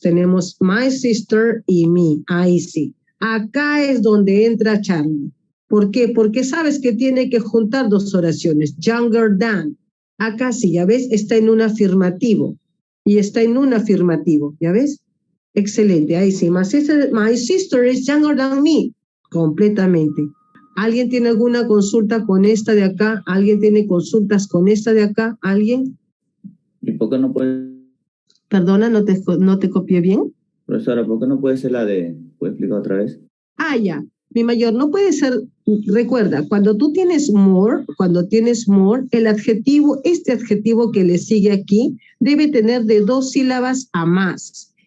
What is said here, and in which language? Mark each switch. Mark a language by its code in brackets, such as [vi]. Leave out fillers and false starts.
[es] Tenemos [en] my sister [es] y me, ahí sí. Acá es donde entra Charlie. ¿Por qué? Porque sabes que tiene que juntar dos oraciones, [en] younger than. [es] Acá sí, ya ves, está en un afirmativo. Y está en un afirmativo, ¿ya ves? Excelente, ahí sí. [en] My sister is younger than me. [es] Completamente. ¿Alguien tiene alguna consulta con esta de acá? ¿Alguien tiene consultas con esta de acá? ¿Alguien? ¿Y por qué no puede? Perdona, no te copié bien. Profesora, ¿por qué no puede ser la de... ¿Puede explicar otra vez? Ya. Mi mayor, no puede ser, recuerda, cuando tienes more, el adjetivo, este adjetivo que le sigue aquí, debe tener de 2 sílabas a más.